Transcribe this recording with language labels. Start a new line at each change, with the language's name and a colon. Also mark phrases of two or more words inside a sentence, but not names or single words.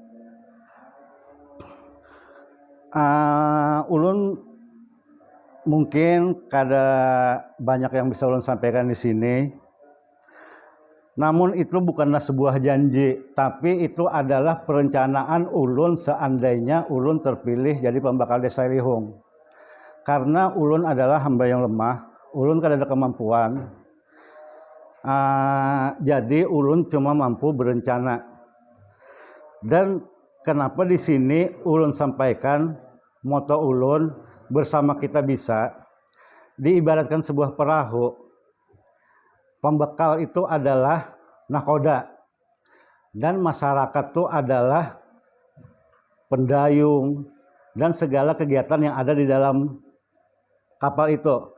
Banjar: Ulun mungkin kada banyak yang bisa ulun sampaikan di sini. Namun itu bukanlah sebuah janji, tapi itu adalah perencanaan ulun seandainya ulun terpilih jadi pembakal desa Lihung. Karena ulun adalah hamba yang lemah, ulun kada ada kemampuan. Jadi ulun cuma mampu berencana. Dan kenapa di sini ulun sampaikan moto ulun bersama kita bisa, diibaratkan sebuah perahu.
Indonesian: Pembekal itu adalah nakoda, dan masyarakat itu adalah pendayung dan segala kegiatan yang ada di dalam kapal itu.